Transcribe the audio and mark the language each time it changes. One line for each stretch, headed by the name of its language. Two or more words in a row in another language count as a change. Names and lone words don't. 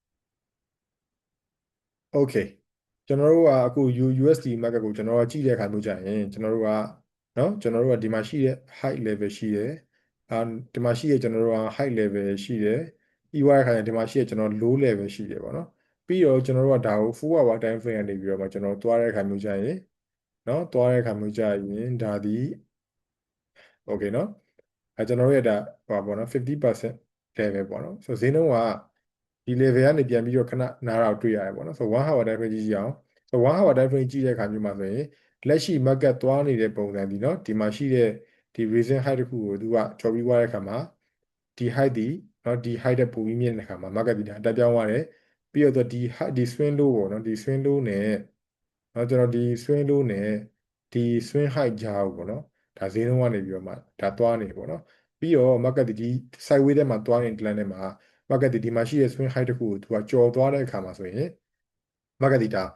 Burmese: Okay ကျွန်တော်တို့ကအခု USD market ကိုကျွန်တော်ကကြည့်တဲ့အခါမျိုးကြရင်ကျွန်တော်တို့ကနော်ကျွန်တော်တို့ကဒီမှာရှိတဲ့
English: high level
Burmese: ရှိတယ်ဒီမှာရှိတဲ့ကျွန်တော်တို့က
English: high level
Burmese: ရှိတယ်ပြီးသွားတဲ့အခါကျဒီမှာရှိတဲ့ကျွန်တော်
English: low level
Burmese: ရှိတယ်ပေါ့နော်ပြီးပြီးတော့ကျွန်တော်တို့ကဒါကို
English: 4 hour time frame
Burmese: ကနေပြီးတော့မှကျွန်တော်သွားတဲ့အခါမျိုးကြရင်နော်သွားတဲ့အခါမျိုးကြရင်ဒါဒီ okay နော်ကျွန်တော်တို့ရဲ့ဒါဟိုပါပေါ့နော်50% level ပေါ့နော်ဆိုတော့ဈေးနှုန်းကဒီ level ကနေပြန်ပြီးတော့ခဏနားတော့တွေ့ရတယ်ပေါ့နော်ဆိုတော့
English: 1 hour time frame
Burmese: ကြည့်ကြည့်အောင်ဆိုတော့
English: 1 hour time frame
Burmese: ကြည့်တဲ့အခါမျိုးမှာဆိုရင်လက်ရှိ market သွားနေတဲ့ပုံစံဒီနော်ဒီမှာရှိတဲ့ဒီ
English: recent high
Burmese: တစ်ခုကိုသူကကျော်ပြီးသွားတဲ့အခါမှာဒီ height ဒီနော်ဒီ height တဲ့ပုံပြီးမြင့်တဲ့အခါမှာ market ဒီဒါတက်ပြောင်းသွားတယ်ပြီးတော့ဒီ
English: swing low
Burmese: ပေါ့နော်ဒီ
English: swing low
Burmese: နဲ့နော်ကျွန်တော်ဒီ
English: swing low
Burmese: နဲ့ဒီ
English: swing height
Burmese: ကြားကိုပေါ့နော်ဒါဈေးနှုန်းကနေပြီးတော့မှဒါသွားနေပေါ့နော်ပြီးတော့ market ဒီ sideways ထဲမှာသွားနေတဲ့ plan ထဲမှာ market ဒီမှာရှိတဲ့
English: swing height
Burmese: တစ်ခုကိုသူကကြော်သွားတဲ့အခါမှာဆိုရင် market ဒီဒါ